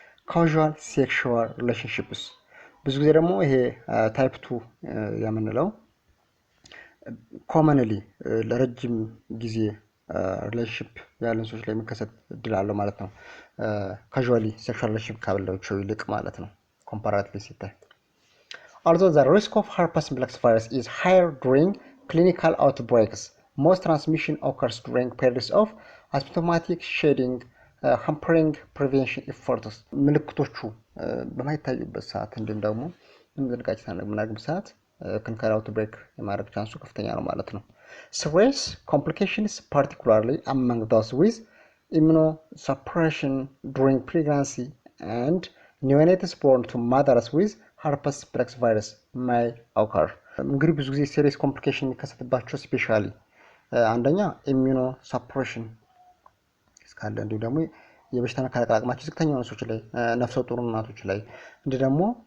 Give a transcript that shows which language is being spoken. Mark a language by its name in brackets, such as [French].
[English] ካዥዋል ሴክሹዋል ሪሌሽንሺፕስ [Amharic] ብዙ ጊዜ ደግሞ ይሄ ታይፕ 2 የምንለው ኮመንሊ ለረጅም ጊዜ ሪሌሽንሺፕ ያለን ሰዎች ላይ የሚከሰት እድል አለው ማለት ነው። ካዥዋሊ ሴክሹዋል ሪሌሽንሺፕ ካላቸው ይልቅ ማለት ነው ኮምፓራቲቭሊ ሲታይ። [English] Although the risk of herpes simplex virus is higher during clinical outbreaks, most transmission occurs during periods of asymptomatic shedding, hampering prevention efforts. [Amharic] ምልክቶቹ በማይታዩበት ሰዓት እንዲሁም ደግሞ ጥንቃቄ በምናደርግበት ሰዓት clinical outbreak የማድረግ ቻንሱ ከፍተኛ ነው ማለት ነው። [English] Serious complications, particularly among those with immunosuppression during pregnancy and neonates born to mothers with herpes simplex virus may occur. [Amharic] እንግዲህ ብዙ ጊዜ serious complication የሚከሰትባቸው ስፔሻሊ አንደኛ ኢሚዩኖ ሰፕሬሽን እስካለ እንዲሁ ደግሞ የበሽታ መከላከል አቅማቸው ዝቅተኛ የሆኑ ሰዎች ላይ ነፍሰ ጡር እናቶች ላይ እንዲሁ ደግሞ